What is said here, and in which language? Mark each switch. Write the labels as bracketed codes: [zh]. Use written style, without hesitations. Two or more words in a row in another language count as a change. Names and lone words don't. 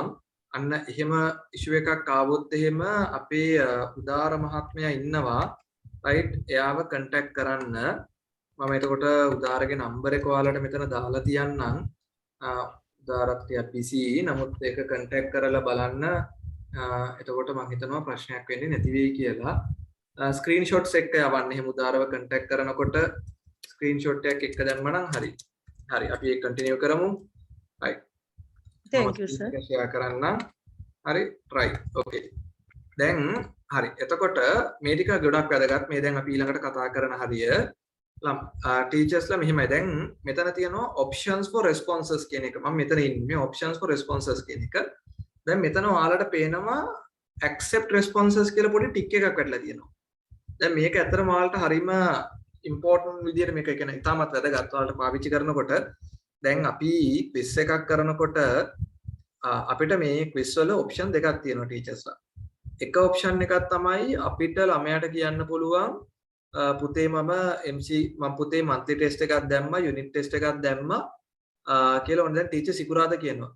[si] අන්න එහෙම issue එකක් ආවොත් එහෙම අපේ උදාර මහත්මයා ඉන්නවා right එයාව contact කරන්න මම එතකොට උදාරගේ number එක ඔයාලට මෙතන දාලා තියන්නම් උදාරත් ටිකක් busy නමුත් ඒක contact කරලා බලන්න එතකොට මම හිතනවා ප්‍රශ්නයක් වෙන්නේ නැති වෙයි කියලා screenshots එක යවන්න එහෙම උදාරව contact කරනකොට screenshot එකක් එක්ක දැම්ම නම් හරි අපි ඒක continue කරමු right. [en] Thank you sir. [si] share කරන්න. හරි right. okay. දැන් හරි. එතකොට මේ ටික ගොඩක් වැදගත්. මේ දැන් අපි ඊළඟට කතා කරන හරිය teachers ලා මෙහිමයි. දැන් මෙතන තියෙනවා [en] options for responses [si] කියන එක. මම මෙතන ඉන්නේ [en] options for responses [si] කියන එක. දැන් මෙතන ඔයාලට පේනවා [en] accept responses [si] කියලා පොඩි ටික් එකක් වැටලා තියෙනවා. දැන් මේක ඇත්තටම ඔයාලට හරිම important විදියට මේක කියන්නේ ඉතාමත් වැදගත්. ඔයාලට පාවිච්චි කරනකොට දැන් අපි quiz එකක් කරනකොට අපිට මේ quiz වල option දෙකක් තියෙනවා teachers ලා. එක option එකක් තමයි අපිට ළමයාට කියන්න පුළුවන් පුතේ මම පුතේ [en] monthly test [si] එකක් දැම්මා [en] unit test [si] එකක් දැම්මා කියලා ඕන දැන් teacher සිකුරාද කියනවා.